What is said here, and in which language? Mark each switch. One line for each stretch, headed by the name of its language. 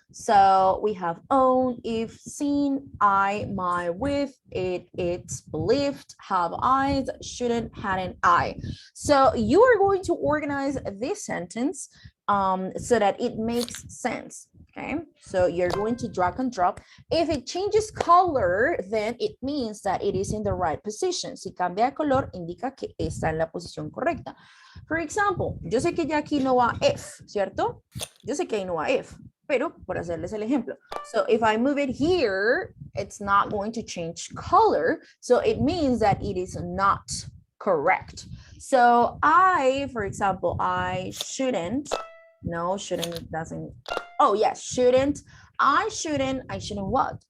English: So we have own, if, seen, I, my, with, it, it's, believed, have eyes, shouldn't, hadn't, I. So you are going to organize this sentence so that it makes sense. Okay, so you're going to drag and drop. If it changes color, then it means that it is in the right position.
Spanish: Si cambia de color, indica que está en la posición correcta.
English: For example,
Spanish: yo sé que ya aquí no va if, ¿cierto? Yo sé que ahí no va if, pero por hacerles el ejemplo.
English: So if I move it here, it's not going to change color. So it means that it is not correct. So for example, I shouldn't, no, shouldn't doesn't, oh yes, shouldn't what?